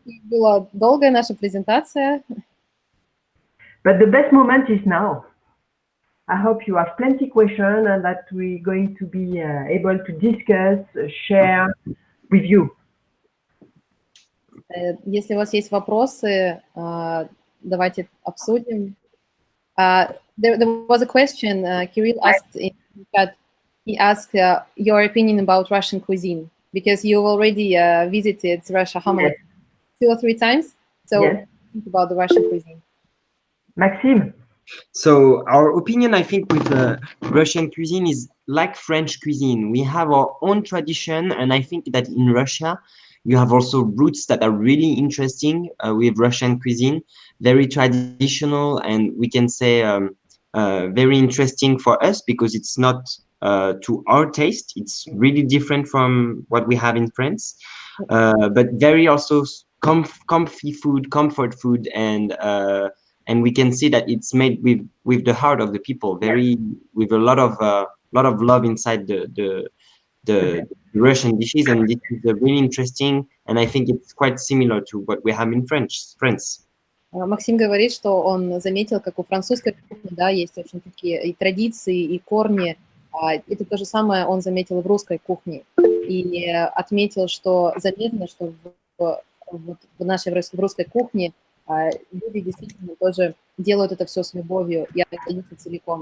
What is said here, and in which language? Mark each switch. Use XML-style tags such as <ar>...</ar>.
<ru>Была долгая наша презентация.</ru> <en>But the best moment is now. I hope you have plenty questions and that we're going to be able to discuss, share with you.</en> <ru>Если у вас есть вопросы, давайте обсудим.</ru> <en>There was a question Kirill asked in chat. He asked your opinion about Russian cuisine because you've already visited Russia how many? 2 or 3 times. So Yes. think about the Russian cuisine. Maxime? So our opinion, I think, with Russian cuisine is like French cuisine. We have our own tradition, and I think that in Russia, you have also roots that are really interesting with Russian cuisine, very traditional, and we can say very interesting for us because it's not to our taste. It's really different from what we have in France, but very also comfy food, comfort food, and we can see that it's made with the heart of the people, very with a lot of love inside the Russian dishes, and this is really interesting, and I think it's quite similar to what we have in France.</en> <ru>Максим говорит, что он заметил, как у французской кухни, да, есть очень такие и традиции, и корни. Это то же самое он заметил в русской кухне. И отметил, что заметно, что в нашей в русской кухне люди действительно тоже делают это все с любовью и отдаются целиком.</ru>